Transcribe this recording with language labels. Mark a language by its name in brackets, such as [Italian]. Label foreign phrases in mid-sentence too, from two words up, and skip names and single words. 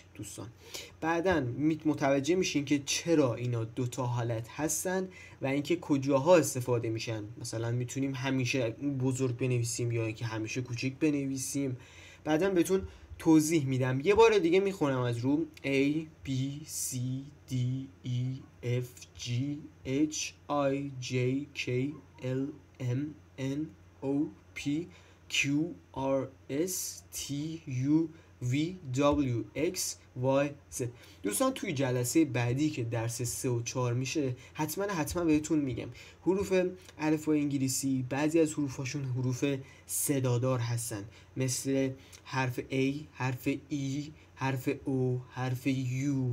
[Persian] دوستان، بعداً متوجه میشین که چرا اینا دوتا حالت هستن و اینکه کجاها استفاده میشن. مثلا میتونیم همیشه بزرگ بنویسیم یا اینکه همیشه کوچیک بنویسیم. بعداً بهتون توضیح میدم. یه بار دیگه میخونم از رو: [English] A, B, C, D, E, F, G, H, I, J, K, L, M, N, O, P, Q, R, S, T, U, V, W, X, Y, Z. [Persian] دوستان، توی جلسه بعدی که درس 3 و 4 میشه حتما بهتون میگم. حروف الفبای انگلیسی بعضی از حروفاشون حروف صدادار هستن، مثل حرف A، حرف E، حرف O، حرف U.